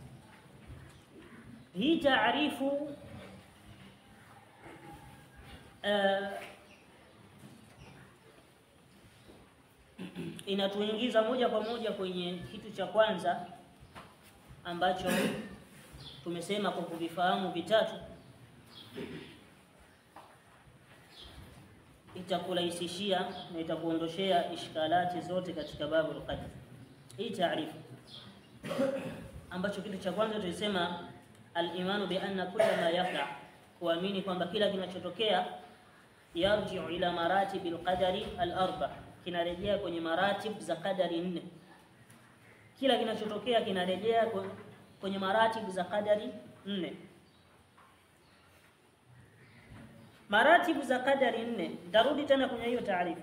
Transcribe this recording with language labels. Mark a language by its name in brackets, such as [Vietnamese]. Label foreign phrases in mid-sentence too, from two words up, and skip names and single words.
[Swahili] Hii taarifu inatuingiza moja kwa moja kwenye kitu cha kwanza ambacho tumesema kwa kuvifahamu vitatu itakurahisishia na itakuondoshea ishkalati zote katika [Arabic] باب القدر. [Swahili] Hii taarifa ambacho kitu cha kwanza tulisema [Arabic] الإيمان بأن كل ما يقع, [Swahili] kuamini kwamba kila kinachotokea [Arabic] يرجع إلى مراتب القدر الأربع, [Swahili] kinarejea kwenye maratib za qadari 4. Kila kinachotokea kinarejea kwenye maratib za qadari 4. Maratibu za qadari 4, darudi tena kwenye hiyo taarifa.